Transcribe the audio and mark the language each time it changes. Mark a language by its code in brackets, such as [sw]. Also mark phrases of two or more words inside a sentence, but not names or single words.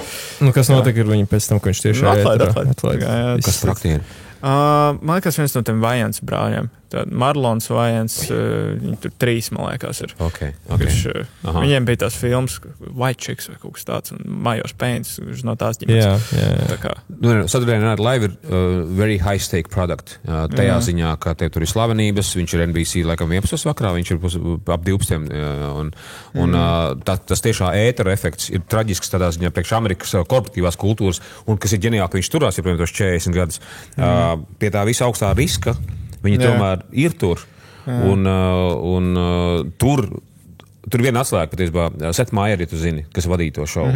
[lv] Kas notika ar viņu pēc tam, viņš tieši atlaid. Kas traktieri? Man liekas, viens no tiem Vajans brāļiem. Marlons Vajans, viņi tur 3, man liekas, ir. Okay. Viņiem bija tās filmas White Chicks vai kaut kas tāds, un Majors Pains, no tās ģimenes. Jā. Saturday Night Live ir [en] very high stake product. [lv] Tajā ziņā, ka te tur ir slavenības, viņš ir NBC laikam 11 vakarā, viņš ir ap 12. Tas tiešā ētera efekts ir traģisks tādā ziņā priekš Amerikas korporatīvās kultūras, un kas ir ģeniāli, ka viņš turās, ja, piemēram, tos 40 gadus. Pie tā visa augstā riska Viņi tomēr ir tur. Un tur viena atslēga, patiesībā, Seth Meyers, ja tu zini, kas vadīja to šovu.